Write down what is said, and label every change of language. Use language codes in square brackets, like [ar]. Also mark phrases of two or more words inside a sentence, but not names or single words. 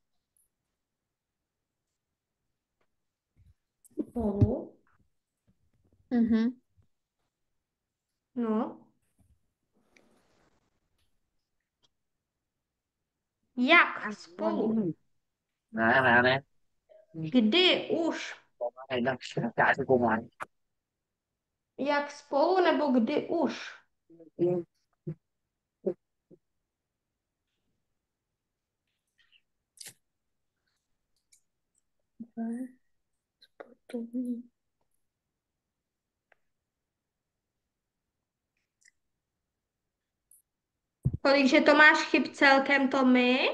[cs] Spolu. Mhm. No. Jak spolu? [vi] Nè, [cs] Kdy už? [vi] này nó chạy cho cô ngoài. [cs] Jak spolu nebo kdy už? Sportovní. Kolikže to máš chyb celkem, Tomy?